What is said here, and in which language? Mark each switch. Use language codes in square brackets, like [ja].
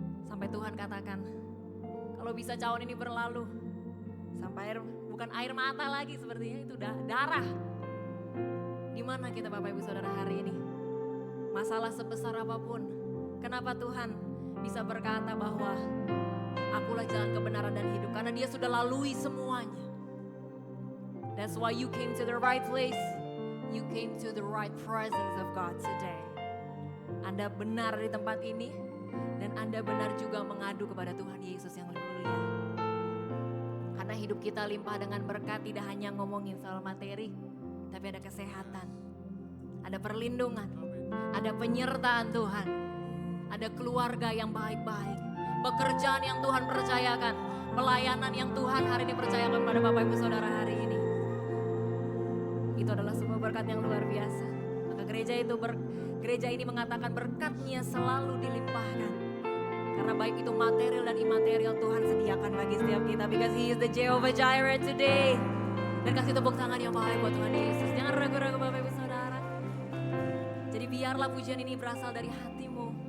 [id] Sampai Tuhan katakan, kalau bisa cawan ini berlalu, sampai bukan air mata lagi sepertinya, itu darah. Di mana kita Bapak Ibu Saudara hari ini? Masalah sebesar apapun, kenapa Tuhan bisa berkata bahwa akulah jalan kebenaran dan hidup? Karena dia sudah lalui semuanya. [en] That's why you came to the right place. You came to the right presence of God today. [id] Anda benar di tempat ini, dan Anda benar juga mengadu kepada Tuhan Yesus yang mulia. Karena hidup kita limpah dengan berkat, tidak hanya ngomongin soal materi, tapi ada kesehatan, ada perlindungan, ada penyertaan Tuhan, ada keluarga yang baik-baik, pekerjaan yang Tuhan percayakan, pelayanan yang Tuhan hari ini percayakan kepada Bapak Ibu Saudara hari ini. Itu adalah sebuah berkat yang luar biasa. Maka gereja ini mengatakan berkatnya selalu dilimpahkan. Karena baik itu material dan imaterial Tuhan sediakan bagi setiap kita. [en] Because He is the Jehovah Jireh today. [id] Dan kasih tepuk tangan yang baik buat Tuhan Yesus. Jangan ragu-ragu Bapak Ibu Saudara. Jadi biarlah pujian ini berasal dari hatimu.